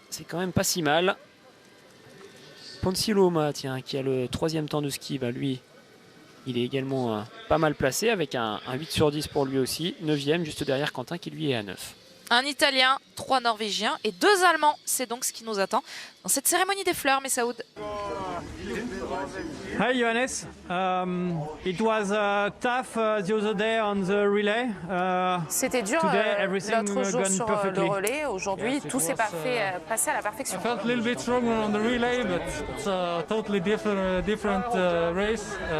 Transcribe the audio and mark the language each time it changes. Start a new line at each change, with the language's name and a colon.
French: C'est quand même pas si mal. Ponsiloma, tiens, qui a le 3e temps de ski, lui, il est également pas mal placé avec un 8 sur 10 pour lui aussi, 9e juste derrière Quentin qui lui est à 9. Un Italien, 3 Norvégiens et 2 Allemands. C'est donc ce qui nous attend dans cette cérémonie des fleurs, Messaoud.
English: Hi Johannes, it was tough the other day on the relay.
French: C'était dur l'autre jour sur le relais. Aujourd'hui, tout s'est passé à la perfection.
English: I felt a little bit stronger on the relay, but it's a totally different race.